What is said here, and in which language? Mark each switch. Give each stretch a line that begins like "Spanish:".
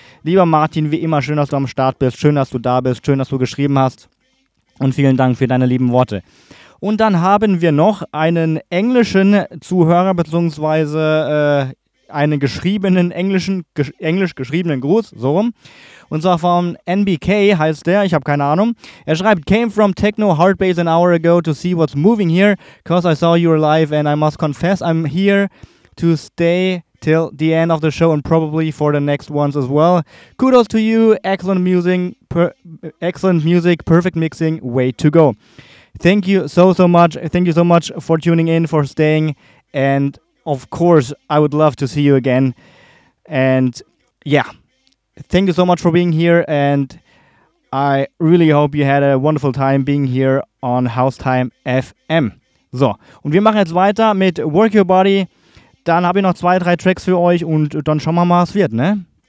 German: Lieber Martin, wie immer, schön, dass du am Start bist. Schön, dass du da bist. Schön, dass du geschrieben hast. Und vielen Dank für deine lieben Worte. Und dann haben wir noch einen englischen Zuhörer bzw. einen geschriebenen englischen, englisch geschriebenen Gruß, so rum. Und zwar von NBK heißt der, ich habe keine Ahnung. Er schreibt,
English: came from Techno Hardbase an hour ago to see what's moving here, cause I saw you live and I must confess I'm here to stay till the end of the show and probably for the next ones as well. Kudos to you, excellent music, perfect mixing, way to go. Thank you so much. Thank you so much for tuning in, for staying. And of course, I would love to see you again. And yeah, thank you so much for being here. And I really hope you had a wonderful time being here on Housetime FM.
German: So, und wir machen jetzt weiter mit Work Your Body. Dann habe ich noch 2-3 Tracks für euch und dann schauen wir mal, was wird, ne?